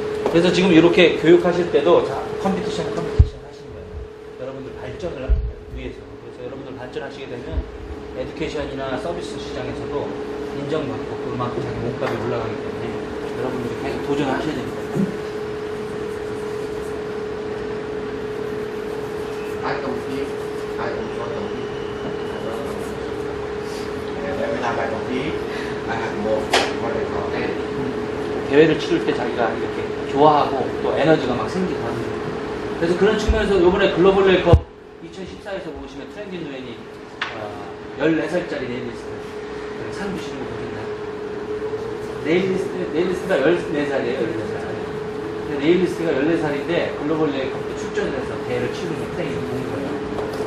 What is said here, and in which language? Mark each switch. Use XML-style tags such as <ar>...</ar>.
<ko>그래서 지금 이렇게 교육하실 때도 자, 컴피티션 하시는 거예요. 여러분들 발전을 위해서. 그래서 여러분들 발전하시게 되면 에듀케이션이나 서비스 시장에서도 인정받고 그만큼 자기 몸값이 올라가기 때문에 여러분들이 계속 도전을 하셔야 됩니다.</ko> <en>I compete, I enjoy competing. I love competing. And every time I compete, I have more what they call energy.</en> <ko>대회를 치를 때 자기가 이렇게 좋아하고 또 에너지가 막 생기고 하는 거예요. 그래서 그런 측면에서 이번에 글로벌 레이컵 2014에서 보시면 트렌딘 누엔이 14살짜리 네일리스트 상 주시는 거 보셨나요? 네일리스트가 14살이에요. 14살. 네일리스트가 14살인데 글로벌 레이컵에 출전을 해서 대회를 치르는 트레이닝을 본 거예요.</ko>